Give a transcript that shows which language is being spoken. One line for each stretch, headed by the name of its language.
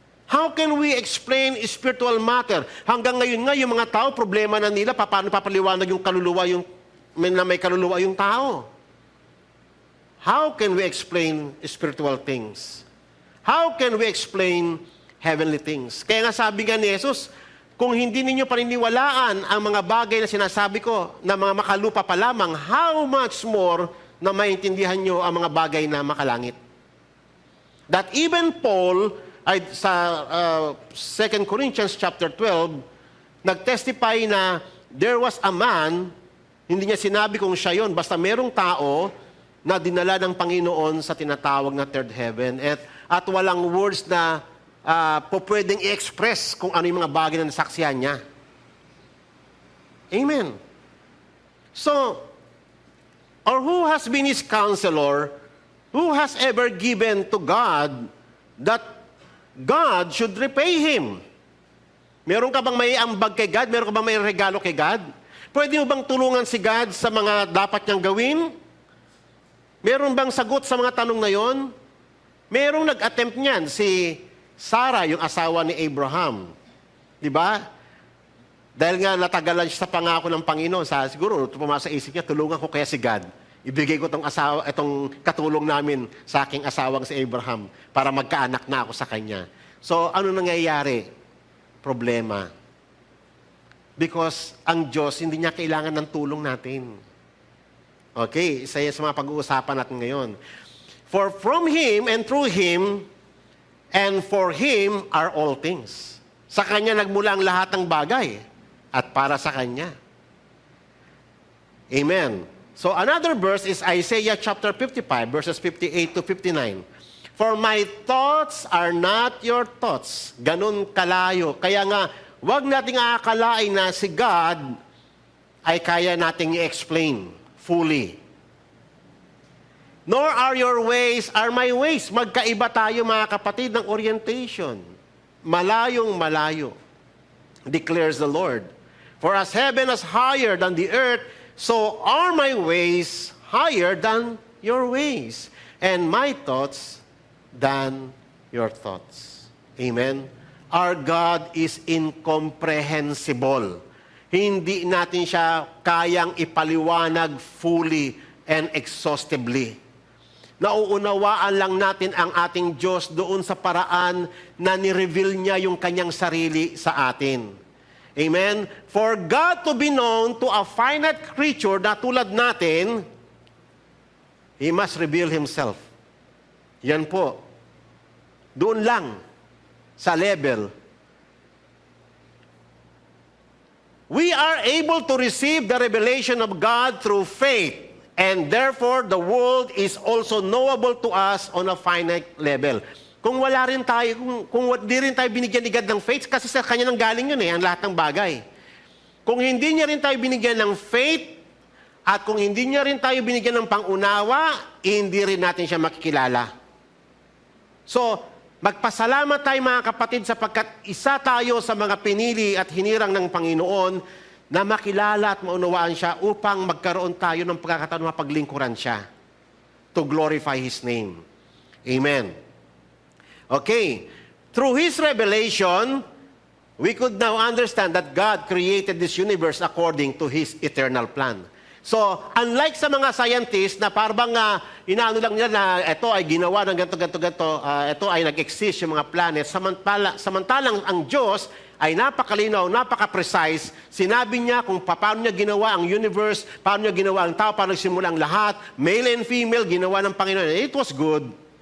English: How can we explain spiritual matter?
Filipino: Hanggang ngayon nga, yung mga tao, problema na nila, paano papaliwanag yung kaluluwa, na may kaluluwa yung tao?
English: How can we explain spiritual things? How can we explain heavenly things?
Filipino: Kaya nga sabi nga ni Jesus, kung hindi ninyo paniniwalaan ang mga bagay na sinasabi ko na mga makalupa pa lamang,
English: how much more
Filipino: na maintindihan nyo ang mga bagay na makalangit? That even Paul, sa 2 Corinthians chapter 12, nag-testify na
English: there was a man,
Filipino: hindi niya sinabi kung siya yun, basta merong tao na dinala ng Panginoon sa tinatawag na third heaven at walang words na pwedeng i-express kung ano yung mga bagay na nasaksihan niya. Amen.
English: So, or who has been his counselor, who has ever given to God that God should repay him?
Filipino: Meron ka bang may ambag kay God? Meron ka bang may regalo kay God? Pwede mo bang tulungan si God sa mga dapat niyang gawin? Meron bang sagot sa mga tanong na yon? Merong nag-attempt niyan, si Sarah, yung asawa ni Abraham. Di ba? Dahil nga natagalan siya sa pangako ng Panginoon, siguro pumasa sa isip niya, tulungan ko kaya si God. Ibigay ko itong katulong namin sa aking asawang si Abraham para magkaanak na ako sa kanya. So, ano nangyayari? Problema. Because ang Diyos, hindi niya kailangan ng tulong natin. Okay, isa yan sa mga pag-uusapan natin ngayon.
English: For from Him and through Him and for Him are all things.
Filipino: Sa Kanya nagmula ang lahat ng bagay at para sa Kanya. Amen.
English: So another verse is Isaiah chapter 55, verses 58 to 59. For my thoughts are not your thoughts.
Filipino: Ganun kalayo. Kaya nga, wag nating aakalain na si God ay kaya nating i-explain fully.
English: Nor are your ways are my ways.
Filipino: Magkaiba tayo mga kapatid ng orientation. Malayong malayo,
English: declares the Lord. For as heaven is higher than the earth, so are my ways higher than your ways, and my thoughts than your thoughts. Amen? Our God is incomprehensible.
Filipino: Hindi natin siya kayang ipaliwanag
English: fully and exhaustively.
Filipino: Nauunawaan lang natin ang ating Diyos doon sa paraan na ni-reveal niya yung kanyang sarili sa atin. Amen?
English: For God to be known to a finite creature
Filipino: na tulad natin,
English: He must reveal Himself. Yan po.
Filipino: Doon lang sa level.
English: We are able to receive the revelation of God through faith. And therefore, the world is also knowable to us on a finite level.
Filipino: Kung wala rin tayo, kung di rin tayo binigyan ni God ng faith, kasi sa Kanya nang galing yun ang lahat ng bagay. Kung hindi niya rin tayo binigyan ng faith, at kung hindi niya rin tayo binigyan ng pangunawa, hindi rin natin siya makikilala. So, magpasalamat tayo mga kapatid sapagkat isa tayo sa mga pinili at hinirang ng Panginoon na makilala at maunawaan siya upang magkaroon tayo ng pagkakataon na paglingkuran siya
English: to glorify His name.
Filipino: Amen. Okay.
English: Through His revelation, we could now understand that God created this universe according to His eternal plan.
Filipino: So, unlike sa mga scientists na parang inaano lang nila na ito ay ginawa ng ganito, ito ay nag-exist yung mga planet, samantalang ang Diyos ay napakalinaw, napaka-precise. Sinabi niya kung paano niya ginawa ang universe, paano niya ginawa ang tao, paano nagsimula ang lahat,
English: male and female,
Filipino: ginawa ng Panginoon.
English: It was good.